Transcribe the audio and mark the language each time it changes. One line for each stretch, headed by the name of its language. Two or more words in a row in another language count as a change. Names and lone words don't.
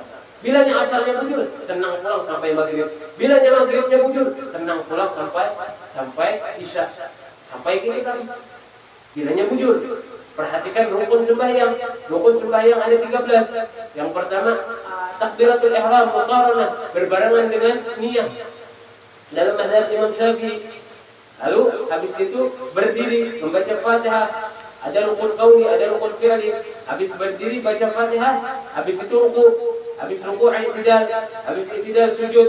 Banjar: Bila asarnya bujur, tenang pulang sampai maghrib. Bila maghribnya bujur, tenang pulang sampai isya. Sampai kini kan. Bilanya bujur.
Indonesian: Perhatikan rukun sembahyang. Rukun sembahyang ada 13. Yang pertama,
Arabic: تكبيرة الإحرام مقارنة,
Indonesian: berbarengan dengan niyah. Dalam mazhab Imam Syafi'i. Lalu habis itu berdiri membaca Fatihah. Ada rukun qauli, ada rukun fi'li. Habis berdiri baca Fatihah, habis itu ruku. Habis ruku i'tidal, habis i'tidal sujud.